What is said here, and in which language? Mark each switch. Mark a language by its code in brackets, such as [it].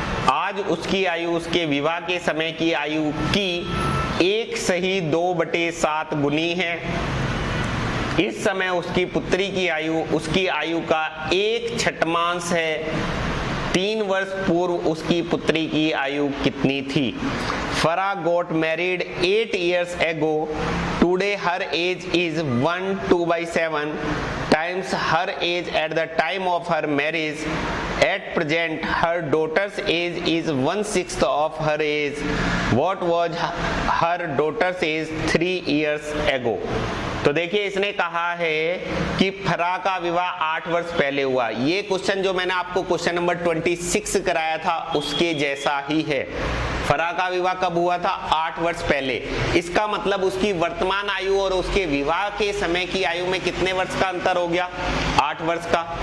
[hi] आज उसकी आयु उसके विवाह के समय की आयु की 1/2/7 गुनी है। इस समय उसकी पुत्री की आयु उसकी आयु का 1/6 है। 3 वर्ष पूर्व उसकी पुत्री की आयु कितनी थी? [en] Farah got married 8 years ago. Today her age is 1/2/7 times her age at the time of her marriage. At present her daughter's age is 1/6 of her age. What was her daughter's age 3 years ago? [hi] तो देखिए इसने कहा है कि फराह का विवाह 8 वर्ष पहले हुआ। ये क्वेश्चन जो मैंने आपको क्वेश्चन नंबर 26 कराया था उसके जैसा ही है। फराह का विवाह कब हुआ था? 8 वर्ष पहले। इसका मतलब उसकी वर्तमान आयु और उसके विवाह के समय की आयु में कितने वर्ष का अंतर हो गया? 8 वर्ष का।